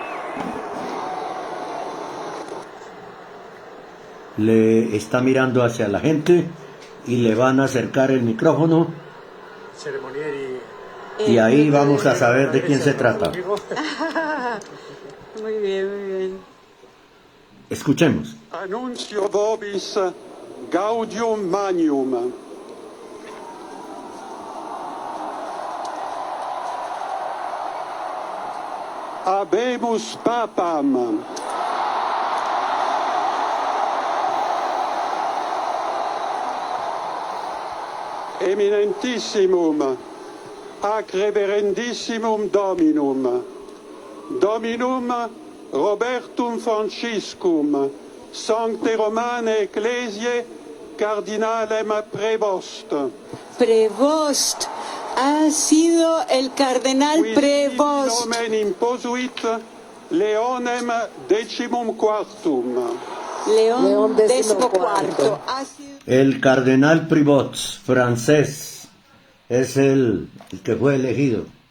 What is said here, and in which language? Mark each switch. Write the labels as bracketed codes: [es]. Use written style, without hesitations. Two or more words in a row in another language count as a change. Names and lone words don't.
[es] Le está mirando hacia la gente y le van a acercar el micrófono. Y ahí vamos a saber de quién se trata. Muy bien, muy bien. Escuchemos. [la] Annuncio vobis gaudium magnum. Habemus papam. Eminentissimum ac reverendissimum Dominum, Dominum Robertum Franciscum, Sancte Romane Ecclesiae Cardinalem Prevost. Prevost. [es] Ha sido el cardenal Prevost. [la] Nomen imposuit Leonem Decimum Quartum. [es] León XIV. El cardenal Prevost, francés, es el que fue elegido.